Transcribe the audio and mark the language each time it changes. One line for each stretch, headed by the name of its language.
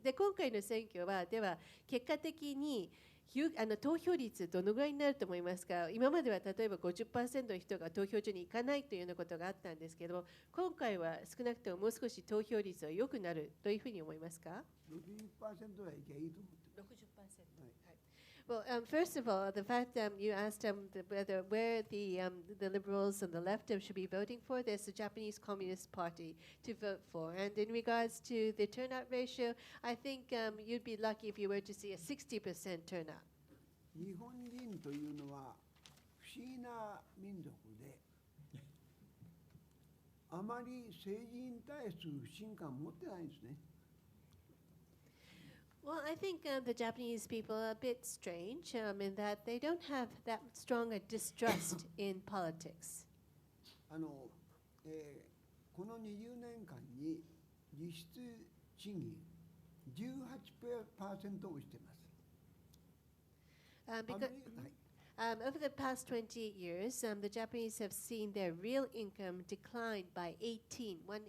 Japanese: で、今回の選挙は、では結果的に投票率どのぐらいになると思いますか。今までは例えば 50% の人が投票所に行かないというようなことがあったんですけど、今回は少なくとももう少し投票率は良くなるというふうに思いますか。 60% ぐらいいけばいいと思ってます。 60%。はい。
English: Well, first of all, the fact you asked where the liberals and the left should be voting for, there's the Japanese Communist Party to vote for. And in regards to the turnout ratio, I think you'd be lucky if you were to see a 60% turnout.
Japanese: 日本人というのは不思議な民族で、あまり政治に対する不信感を持ってないんですね。
English: Well, I think the Japanese people are a bit strange in that they don't have that strong a distrust in politics.
Japanese: この20年間に実質賃金 18% 落ちています。
English: Over the past 20 years, the Japanese have seen their real income decline by 18%.